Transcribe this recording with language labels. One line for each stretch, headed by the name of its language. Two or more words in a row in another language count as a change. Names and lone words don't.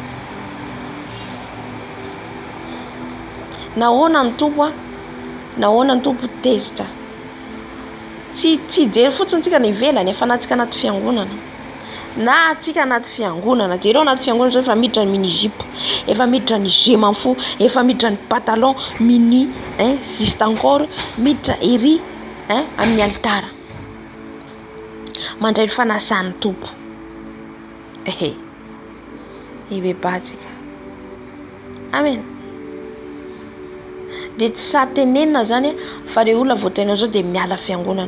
Malagasy: Nahoana ny tompo tezitra. Tsy jery fotsiny tsika ny ivelany fa natsika anaty fiangonana. Na atsika anaty fiangonana, jereo anaty fiangonana zao efa miditra ny
French: mini jupe,
Malagasy: efa miditra ny
French: je m'en fous,
Malagasy: efa miditra ny
French: pantalon mini, juste encore
Malagasy: miditra ery amin'ny altara. Mandray fanasan'ny tompo. Ibebatsika. Amen. De tsy satenenina zany fa le olona voatainao zao de miala fiangonana.